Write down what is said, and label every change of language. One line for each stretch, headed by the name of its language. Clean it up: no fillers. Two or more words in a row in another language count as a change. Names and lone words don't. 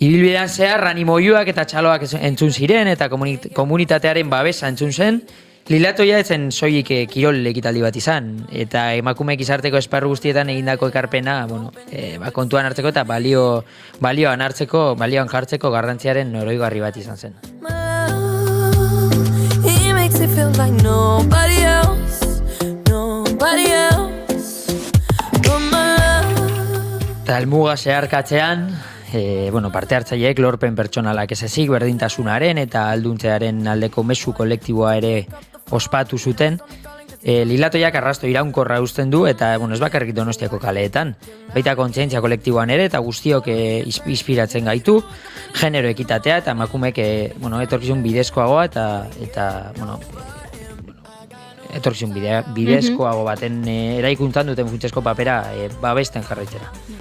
Basque: Ibilbidean zehar animoiuak eta txaloak entzun ziren eta komunitatearen babesa entzun zen, Lilatoia etzen soilik kirol ekitaldi bat izan, eta emakumeek izarteko esparru guztietan egindako ekarpena, kontuan hartzeko eta balioan jartzeko garrantziaren oroigarri bat izan zen.
English: He makes it feel like nobody else, nobody else, but my love.
Basque: Eta helmuga zeharkatzean, parte hartzaileek lorpen pertsonalak ez ezik berdintasunaren eta alduntzearen aldeko mezu kolektiboa ere ospatu zuten. Lilatoiak arrasto iraunkorra uzten du eta ez bakarrik Donostiako kaleetan. Baita kontzientzia kolektiboan ere eta guztiok inspiratzen gaitu, genero ekitatea eta emakumeek etorkizun bidezkoagoa eta etorkizun bidezkoago baten eraikuntzan duten funtsezko papera babesten jarraitzera.